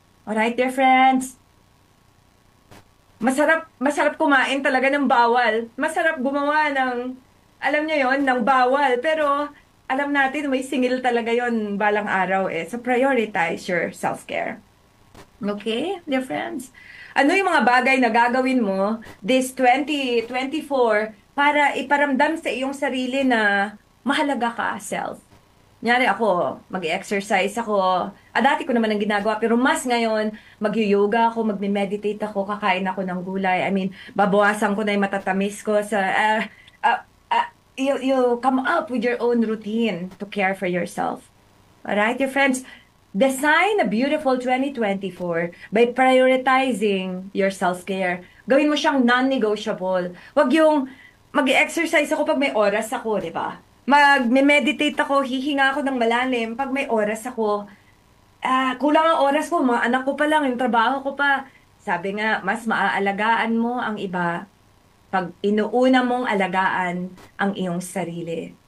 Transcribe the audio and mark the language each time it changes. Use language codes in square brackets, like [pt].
[en] Alright, dear friends? [tl] Masarap kumain talaga ng bawal. Masarap gumawa ng, alam niyo yon, ng bawal. Pero, alam natin, may singil talaga yon balang araw eh. [en] So, prioritize your self-care. Okay, dear friends? [tl] Ano yung mga bagay na gagawin mo this 2024 para iparamdam sa iyong sarili na mahalaga ka, self? Kunyari ako, mag-exercise ako. Dati ko naman ang ginagawa, pero mas ngayon, mag-yoga ako, mag-meditate ako, kakain ako ng gulay. [en] I mean, [tl] babawasan ko na yung matatamis ko sa... [en] uh, you come up with your own routine to care for yourself. Alright, your friends? Design a beautiful 2024 by prioritizing your self-care. [tl] Gawin mo siyang non-negotiable. Huwag yung mag-exercise ako pag may oras ako, di ba? Mag-meditate ako, hihinga ako ng malalim pag may oras ako. Kulang ang oras ko, mga anak ko pa lang, yung trabaho ko pa. Sabi nga, mas maaalagaan mo ang iba pag inuuna mong alagaan ang iyong sarili.